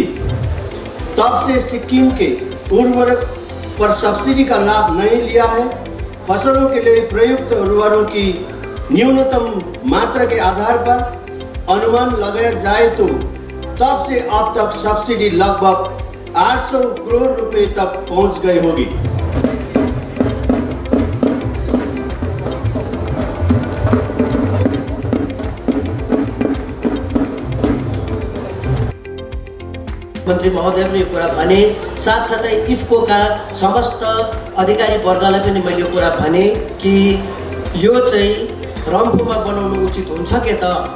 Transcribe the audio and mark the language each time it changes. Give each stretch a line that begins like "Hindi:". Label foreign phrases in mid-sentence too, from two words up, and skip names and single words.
Hindi: तब से सिक्किम के उर्वरक पर सब्सिडी का लाभ नहीं लिया है। फसलों के लिए प्रयुक्त उर्वरकों की न्यूनतम मात्रा के आधार पर अनुमान लगाया जाए तो तब से अब तक सब्सिडी लगभग 800 करोड़ रुपए तक पहुंच गई होगी।
Nepali: मन्त्री महोदयले यो कुरा भने, साथसाथै इफ्कोका समस्त अधिकारी वर्गलाई पनि मैले यो कुरा भने कि यो चाहिँ रम्फूमा बनाउनु उचित हुन्छ के त।